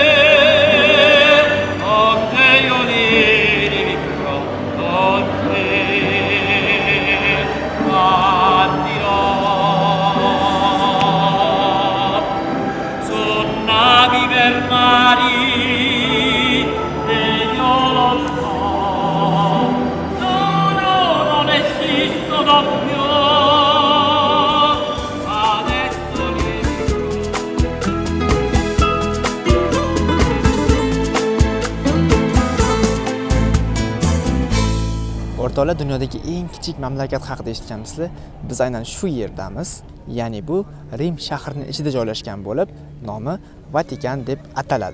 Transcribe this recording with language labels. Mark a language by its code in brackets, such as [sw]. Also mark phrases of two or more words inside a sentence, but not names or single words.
[it] io li rivivrò con te partirò su navi per mari e io lo so non esistono più adesso li [uz] O'rtoqlar, dunyodagi eng kichik mamlakat haqida eshitganmisizlar? Biz aynan shu yerdamiz. Ya'ni bu Rim shahrining ichida joylashgan bo'lib, nomi Vatikan deb ataladi.